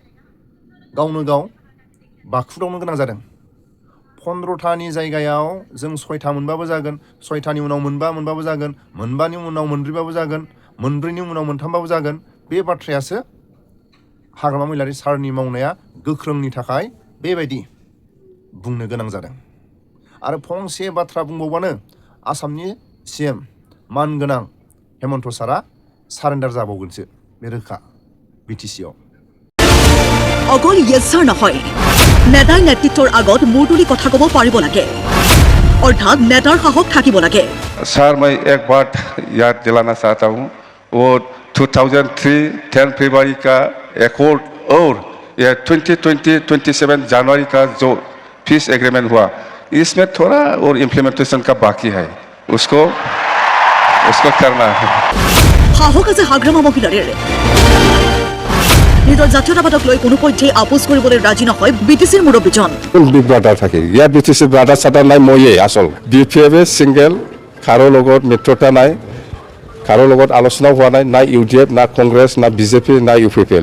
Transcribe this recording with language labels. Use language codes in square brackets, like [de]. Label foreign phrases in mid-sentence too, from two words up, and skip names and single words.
[brx] गावनो गाव बाखुदावनो गोनां जादों 15थानि जायगायाव जों 6था मोनबाबो जागोन 6थानि उनाव मोनबाबो जागोन मोनबानि उनाव मोनब्रैबाबो जागोन मोनब्रैनि उनाव मोनथामबाबो जागोन बे बाथ्रायासो हाग्रामा महिलारि सारनि मावनाया गोख्रोंनि थाखाय बेबायदि बुंनो गोनां जादों आरो फंसे बाथ्रा बुंबावबानो आसामनि सिएम मानगोनां हेमन्त सारा सारेन्डार जाबावगोनसो बे रोखा बिटिसिआव [as] অকল ইয়েছাৰ নহয় নেতাৰ নেতৃত্বৰ আগত মূৰ তুলি কথা ক'ব পাৰিব লাগে অৰ্থাৎ নেতাৰ সাহস থাকিব লাগে [hi] सर मैं एक बात याद दिलाना चाहता हूँ वो 2003 10 फरवरी का एकॉर्ड और ये 2027 जनवरी का जो [en] peace agreement [hi] हुआ इसमें थोड़ा और इम्प्लीमेंटेशन का बाकी है उसको करना है [as] সাহস আছে হাগ্ৰামা মহিলাৰীৰ নিজৰ জাতীয়তাবাদক লৈ কোনোপধ্যেই আপোচ কৰিবলৈ ৰাজি নহয় বিটিচিৰ মুৰব্বীজন বিব্ৰতা থাকে ইয়াত বিটিচি ব্ৰাডা চাদা নাই ময়েই আসল ডিপিএফে সিঙ্গেল কাৰো লগত মিত্ৰতা নাই কাৰো লগত আলোচনা হোৱা নাই না ইউডিএফ না কংগ্ৰেছ না বিজেপি না ইউপিপিএল